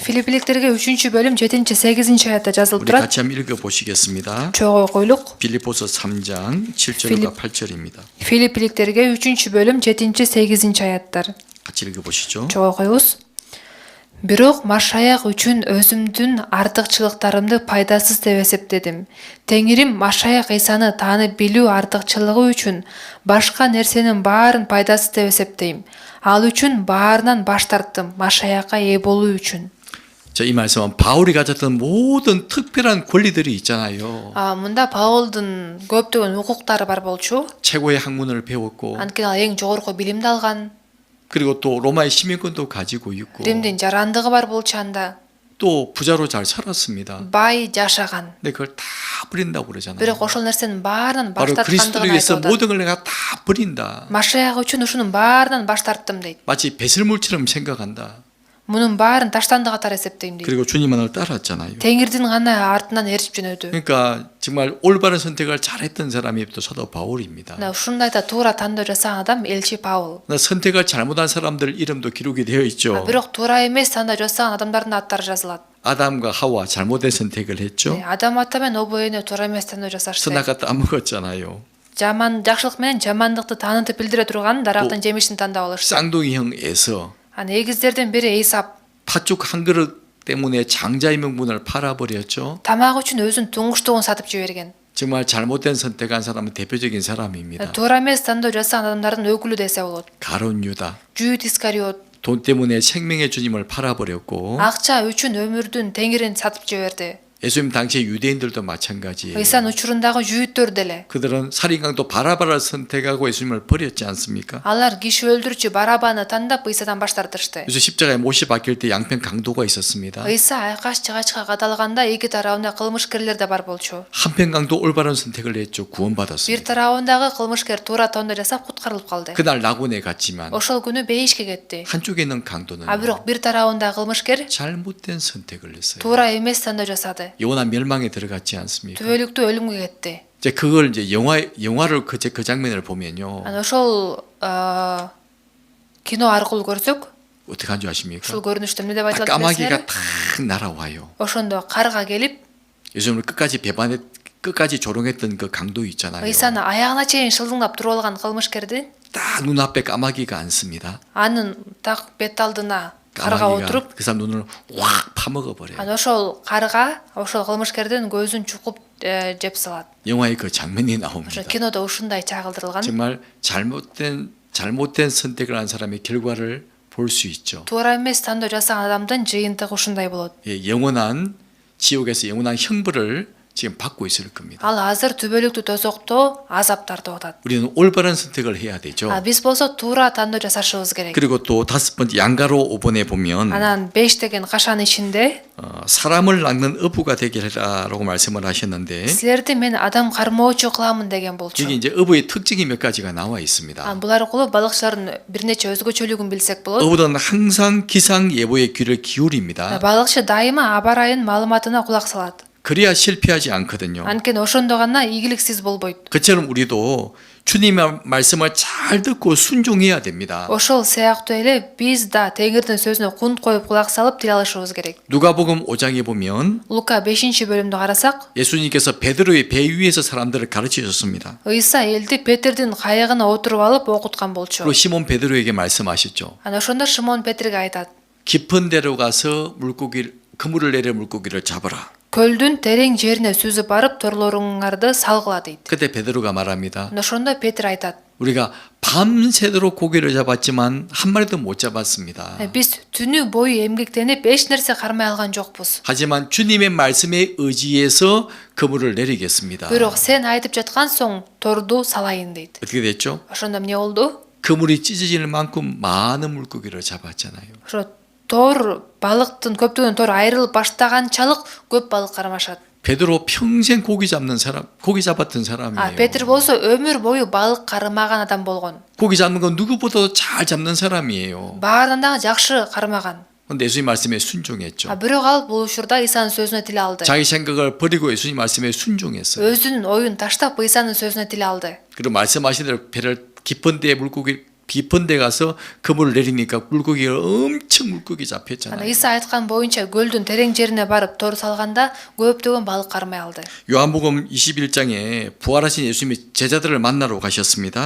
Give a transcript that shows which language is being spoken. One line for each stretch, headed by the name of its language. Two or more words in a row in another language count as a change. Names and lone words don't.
Kyrgyz: Филиппиликтерге 3-бөлүм 7-8 аятта жазылып
Korean: 우리
Kyrgyz: турат.
Korean: 같이 한번 읽어 보시겠습니다.
Kyrgyz: Чогуу койлук.
Korean: 빌립보서 3장 7절과 8절입니다.
Kyrgyz: Филиппиликтерге 3-бөлүм 7-8 аяттар.
Korean: 같이 읽어 보시죠.
Kyrgyz: Чогуу коебуз. Бирок Машаяк үчүн өзүмдүн артыкчылыктарымды пайдасыз деп эсептедим. Теңирим Машаяк Исаны таанып билүү артыкчылыгы үчүн башка нерсенин баарын пайдасыз деп эсептейм. Ал үчүн баарынан баш тарттым, Машаякка ээ болуу үчүн.
Korean: 자, 이 말씀은 바울이 가졌던 모든 특별한 권리들이 있잖아요.
Kyrgyz: Мында Паулдун көптөгөн укуктары бар болчу.
Korean: 최고의 학문을 배웠고
Kyrgyz: Анткени ал эң жогорку билимди алган.
Korean: 그리고 또 로마의 시민권도 가지고 있고
Kyrgyz: Римдин жарандыгы бар болчу анда.
Korean: 또 부자로 잘 살았습니다.
Kyrgyz: Бай жашаган.
Korean: 근데 그걸 다 버린다고 그러잖아요.
Kyrgyz: Бирок ошол нерсенин баарынан баш
Korean: 바로 그리스도를
Kyrgyz: тарткандыгын
Korean: 위해서
Kyrgyz: айтып атат.
Korean: 모든 걸 내가 다 버린다.
Kyrgyz: Машаяк үчүн ушунун баарынан баш тарттым дейт.
Korean: 마치 배설물처럼 생각한다.
Kyrgyz: Мунун баарын таштанды катары эсептейм дейт.
Korean: 그리고 주님만을 따랐잖아요.
Kyrgyz: Теңирдин гана артынан эрип жөнөдү.
Korean: 그러니까 정말 올바른 선택을 잘했던 사람이 또 사도 바울입니다.
Kyrgyz: Мына ушундайда туура тандоо жасаган адам элчи Паул.
Korean: 선택을 잘못한 사람들 이름도 기록이 되어 있죠.
Kyrgyz: Бирок туура эмес тандоо жасаган адамдардын аттары жазылат.
Korean: 아담과 하와 잘못된 선택을 했죠.
Kyrgyz: Адам ата менен обо эне туура эмес тандоо жасашты.
Korean: 선악과 따먹었잖아요.
Kyrgyz: Жаман жакшылык менен жамандыкты таанытып билдире турган дарактын жемишин тандап алышты.
Korean: 쌍둥이 형 에서
Kyrgyz: Аны эгиздерден бири Эйсап
Korean: 팥죽 한 그릇 때문에 장자의 명분을 팔아버렸죠.
Kyrgyz: тамак үчүн өзүнүн туңгуштугун сатып жиберген.
Korean: 정말 잘못된 선택한 사람은 대표적인 사람입니다.
Kyrgyz: Туура эмес тандоо жасаган адамдардын өкүлү десе болот.
Korean: 가룟 유다.
Kyrgyz: Жүйүт Искариот
Korean: 돈 때문에 생명의 주님을 팔아버렸고
Kyrgyz: акча үчүн өмүрдүн теңирин сатып жиберди.
Korean: 예수님 당시에 유대인들도 마찬가지예요.
Kyrgyz: Ыйсан учурундагы жүйүттөр деле.
Korean: 그들은 살인강도 바라바를 선택하고 예수님을 버렸지 않습니까?
Kyrgyz: Алар киши өлтүрүүчү Барабаны тандап Ыйсадан баш тартышты.
Korean: 그래서 십자가에 못이 박힐 때 양편 강도가 있었습니다.
Kyrgyz: Ыйса айкаш жыгачка кадалганда эки тарабында кылмышкерлер да бар болчу.
Korean: 한편 강도 올바른 선택을 했죠.
Kyrgyz: Бир
Korean: 구원받았습니다.
Kyrgyz: тарабындагы кылмышкер туура тандоо жасап куткарылып калды.
Korean: 그날 낙원에 갔지만
Kyrgyz: Ошол күнү бейишке кетти.
Korean: 한쪽에 있는 강도는
Kyrgyz: Бирок бир тарабындагы кылмышкер
Korean: 잘못된 선택을 했어요.
Kyrgyz: туура эмес тандоо жасады.
Korean: 영원한 멸망에 들어갔지 않습니까?
Kyrgyz: Түбөлүктүү өлүмгө кетти.
Korean: 이제 그걸 이제 영화를 그 장면을 보면요.
Kyrgyz: Аны ошол кино аркылуу көрсөк,
Korean: 어떻게 한 줄 아십니까?
Kyrgyz: ушул көрүнүштө эмне деп
Korean: 딱
Kyrgyz: айтылат
Korean: 까마귀가
Kyrgyz: билесиңерби?
Korean: 탁 날아와요.
Kyrgyz: Ошондо карга келип,
Korean: 예수님을 끝까지 조롱했던 그 강도 있잖아요.
Kyrgyz: Ыйсаны аягына чейин шылдыңдап туруп алган кылмышкерди
Korean: 딱 눈앞에 까마귀가 앉습니다.
Kyrgyz: анын так бет алдына карга отуруп,
Korean: 그 사람 눈을 확 파먹어 버려요.
Kyrgyz: аны ошол карга ошол кылмышкердин көзүн чукуп жеп салат.
Korean: 영화에 그 장면이
Kyrgyz: Ошо
Korean: 나옵니다.
Kyrgyz: кинодо ушундай чагылдырылган.
Korean: 정말 잘못된 선택을 한 사람의 결과를 볼 수 있죠.
Kyrgyz: Туура эмес тандоо жасаган адамдын жыйынтыгы ушундай болот.
Korean: 예, 영원한 지옥에서 영원한 형벌을 지금 받고 있을 겁니다.
Kyrgyz: Ал азыр түбөлүктүү тозокто азап тартып атат.
Korean: 우리는 올바른 선택을 해야 되죠.
Kyrgyz: Биз болсо туура тандоо жасашыбыз керек.
Korean: 그리고 또 다섯 번째 양가로 5번에 보면
Kyrgyz: Анан 5 деген кашан ичинде
Korean: 사람을 낚는 어부가 되게 해라라고 말씀을 하셨는데
Kyrgyz: силерди мен адам кармоочу кыламын деген болчу.
Korean: 여기 이제 어부의 특징이 몇 가지가 나와 있습니다.
Kyrgyz: Бул аркылуу балыкчылардын бир нече өзгөчөлүгүн билсек болот.
Korean: 어부는 항상 기상 예보의 귀를 기울입니다.
Kyrgyz: Балыкчы дайыма аба ырайынын маалыматына кулак салат.
Korean: 그래야 실패하지 않거든요.
Kyrgyz: Анткени ошондо гана ийгиликсиз болбойт.
Korean: 그처럼 우리도 주님의 말씀을 잘 듣고 순종해야 됩니다.
Kyrgyz: Ошол сыяктуу эле биз да Теңирдин сөзүнө кунт коюп кулак салып тил алышыбыз керек.
Korean: 누가복음 5장에 보면
Kyrgyz: Лука 5-бөлүмдү карасак,
Korean: 예수님께서 베드로의 배 위에서 사람들을 가르치셨습니다.
Kyrgyz: Ыйса элди Петрдин кайыгына отуруп алып окуткан болчу.
Korean: 그리고 시몬 베드로에게 말씀하셨죠.
Kyrgyz: Ана ошондо Шимон Петрге айтат:
Korean: 깊은 데로 가서 그물을 내려 물고기를 잡아라.
Kyrgyz: "Көлдүн терең жерине сүзүп барып, торлоруңарды салгыла" дейт.
Korean: 그때 베드로가 말합니다.
Kyrgyz: Ошондо Петр айтат:
Korean: 우리가 밤새도록 고기를 잡았지만 한 마리도 못 잡았습니다.
Kyrgyz: "Биз түнү бою эмгектенип эч нерсе кармай алган жокпуз.
Korean: 하지만 주님의 말씀에 의지해서 그물을 내리겠습니다.
Kyrgyz: Бирок сен айтып жаткан соң торду салайын" дейт.
Korean: 어떻게 됐죠?
Kyrgyz: Ошондо эмне болду?
Korean: 그물이 찢어질 만큼 많은 물고기를 잡았잖아요.
Kyrgyz: Ошо тор балыктын көптөгөн тор айрылып баштаганчалык көп балык кармашат.
Korean: 베드로 평생 고기 잡았던 사람이에요.
Kyrgyz: Петр болсо өмүр бою балык кармаган адам болгон.
Korean: 고기 잡는 건 누구보다도 잘 잡는 사람이에요.
Kyrgyz: Баарынан дагы жакшы кармаган.
Korean: 근데 예수님 말씀에 순종했죠.
Kyrgyz: Бирок ал бул учурда Исанын сөзүнө тил алды.
Korean: 자기 생각을 버리고 예수님 말씀에 순종했어요.
Kyrgyz: Өзүнүн оюн таштап Исанын сөзүнө тил алды.
Korean: 그리고 말씀하신 대로 배를 깊은 데에 깊은 데 가서 그물을 내리니까 물고기가 엄청 물고기
Kyrgyz: Ана
Korean: 잡혔잖아요.
Kyrgyz: Иса айткан боюнча көлдүн терең жерине барып тор салганда көптөгөн балык кармай алды.
Korean: 요한복음 21장에 부활하신 예수님이 제자들을 만나러 가셨습니다.